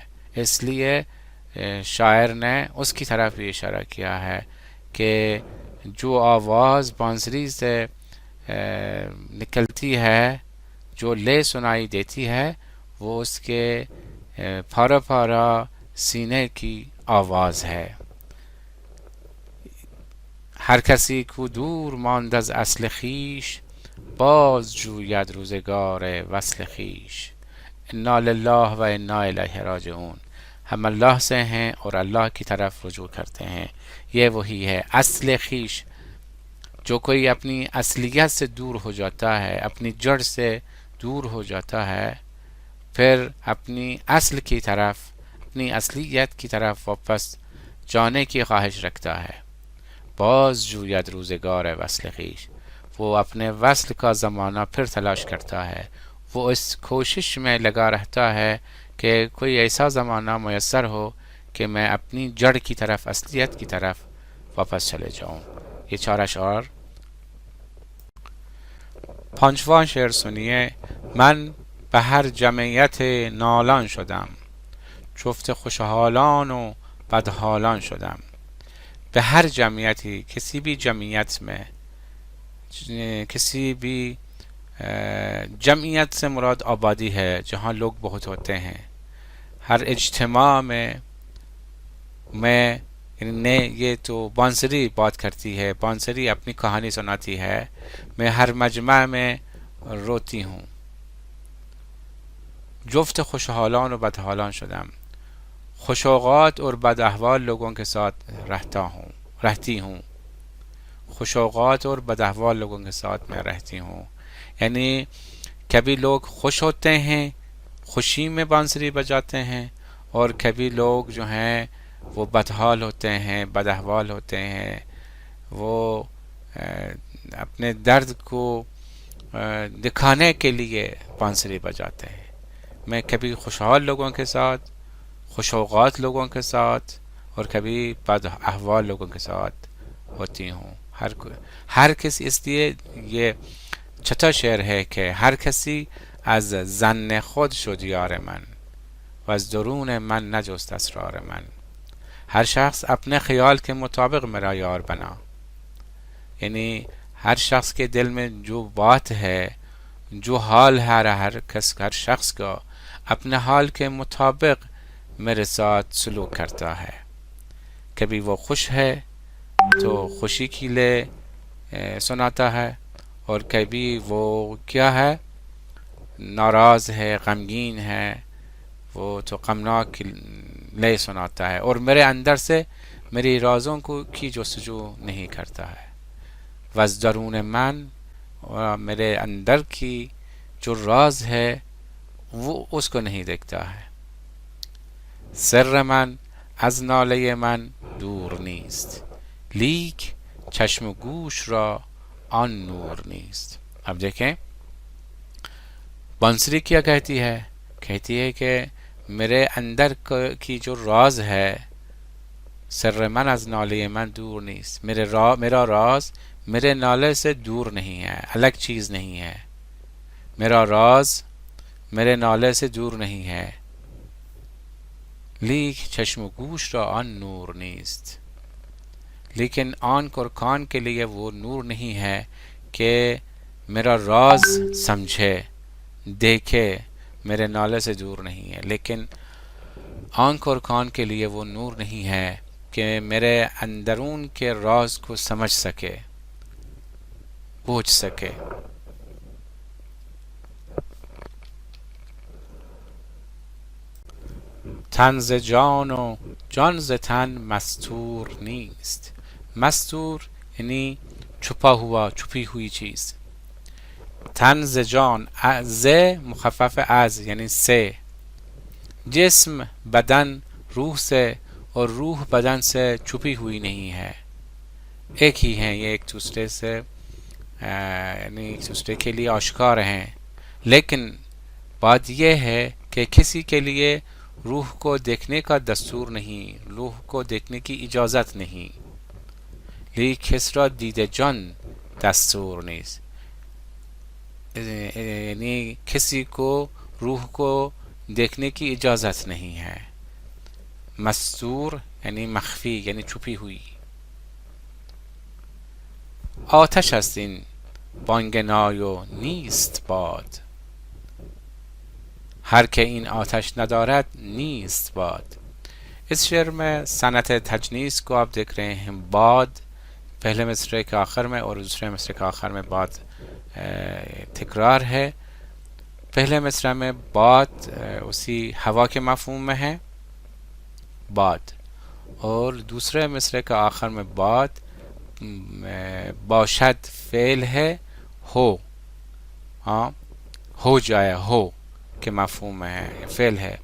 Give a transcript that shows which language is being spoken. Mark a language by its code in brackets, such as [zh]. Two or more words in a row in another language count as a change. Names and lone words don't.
[ur] اس لیے شاعر نے اس کی طرف بھی اشارہ کیا ہے کہ جو آواز بانسری سے نکلتی ہے، جو لے سنائی دیتی ہے، وہ اس کے پھارا پھارا سینے کی آواز ہے. [fa] هر کسی کو دور ماند از اصل خویش، باز جوید روزگار وصل خویش. [ar] انا لله و انا الیہ راجعون. [ur] ہم اللہ سے ہیں اور اللہ کی طرف رجوع کرتے ہیں. یہ وہی ہے [fa] اصل خویش. [ur] جو کوئی اپنی اصلیت سے دور ہو جاتا ہے، اپنی جڑ سے دور ہو جاتا ہے، پھر اپنی اصل کی طرف، اپنی اصلیت کی طرف واپس جانے کی خواہش رکھتا ہے. [fa] باز جوید روزگار وصل خویش. [ur] وہ اپنے وصل کا زمانہ پھر تلاش کرتا ہے. وہ اس کوشش میں لگا رہتا ہے کہ کوئی ایسا زمانہ میسر ہو کہ میں اپنی جڑ کی طرف، اصلیت کی طرف واپس چلے جاؤں. یہ 4 اشعار. 5واں شعر سنیے. [fa] من به هر جمعیت نالان شدم، جفت خوشحالان و بدحالان شدم. به هر جمعیتی، [ur] کسی بھی جمعیت میں، کسی بھی جمعیت سے مراد آبادی ہے جہاں لوگ بہت ہوتے ہیں. ہر اجتماع میں یہ تو بانسری بات کرتی ہے، بانسری اپنی کہانی سناتی ہے. میں ہر مجمع میں روتی ہوں. [fa] جفت خوشحالان و بدحالان شدم. [ur] خوشوقات اور بد احوال لوگوں کے ساتھ رہتی ہوں. خوشوقات اور بد احوال لوگوں کے ساتھ میں رہتی ہوں. یعنی کبھی لوگ خوش ہوتے ہیں، خوشی میں بانسری بجاتے ہیں، اور کبھی لوگ جو ہیں وہ بدحال ہوتے ہیں، بد احوال ہوتے ہیں، وہ اپنے درد کو دکھانے کے لیے بانسری بجاتے ہیں. میں کبھی خوشحال لوگوں کے ساتھ، خوشوقات لوگوں کے ساتھ، اور کبھی بد احوال لوگوں کے ساتھ ہوتی ہوں. [fa] ہر کسی، [ur] اس لیے یہ چھٹا شعر ہے کہ [fa] ہر کسی از ظن خود شد یار من و از درون من نجست اسرار من. [ur] ہر شخص اپنے خیال کے مطابق میرا یار بنا. یعنی ہر شخص کے دل میں جو بات ہے، جو حال ہے ہر شخص کا، اپنے حال کے مطابق میرے ساتھ سلوک کرتا ہے. کبھی وہ خوش ہے تو خوشی کے لیے سناتا ہے، اور کبھی وہ کیا ہے، ناراض ہے، غمگین ہے، وہ تو غمناک لے سناتا ہے، اور میرے اندر سے میری رازوں کی جستجو نہیں کرتا ہے. [fa] وز درون من، [ur] اور میرے اندر کی جو راز ہے وہ اس کو نہیں دیکھتا ہے. [fa] سر من از ناله من دور نیست، لیک چشم و گوش را آن نور نیست. [ur] اب دیکھیں بانسری کیا کہتی ہے کہ میرے اندر کی جو راز ہے، [fa] سر من از ناله من دور نیست، [ur] میرا راز میرے نالے سے دور نہیں ہے، الگ چیز نہیں ہے. میرا راز میرے نالے سے دور نہیں ہے. [fa] لیک چشم و گوش را آن نور نیست، [ur] لیکن آنکھ اور کان کے لیے وہ نور نہیں ہے کہ میرا راز سمجھے، دیکھے. میرے نالے سے دور نہیں ہے، لیکن آنکھ اور کان کے لیے وہ نور نہیں ہے کہ میرے اندرون کے راز کو سمجھ سکے، بوجھ سکے. [fa] تن ز جان و جان ز تن مستور نیست. [ur] مستور یعنی چھپی ہوئی چیز. [fa] تن ز جان، [ur] ز مخفف از یعنی سے. جسم بدن روح سے، اور روح بدن سے چھپی ہوئی نہیں ہے، ایک ہی ہیں. یہ ایک دوسرے سے یعنی ایک دوسرے کے لیے آشکار ہیں. لیکن بات یہ ہے کہ کسی کے لیے روح کو دیکھنے کا دستور نہیں، روح کو دیکھنے کی اجازت نہیں. [fa] لیک کس را دید جان دستور نیست، [ur] یعنی کسی کو روح کو دیکھنے کی اجازت نہیں ہے. مستور یعنی مخفی، یعنی چھپی ہوئی. [fa] آتش است این بانگنای و نیست باد، ہر که این آتش ندارد نیست باد. [ur] اس شعر میں صنعت تجنیس کو آپ دیکھ رہے ہیں. باد پہلے مصرعے کے آخر میں اور دوسرے مصرعے کے آخر میں باد تکرار ہے. پہلے مصرع میں بات اسی ہوا کے مفہوم میں ہے بات، اور دوسرے مصرع کا آخر میں بات باشد فعل ہے ہو، ہاں ہو جائے ہو کے مفہوم میں ہے، فعل ہے.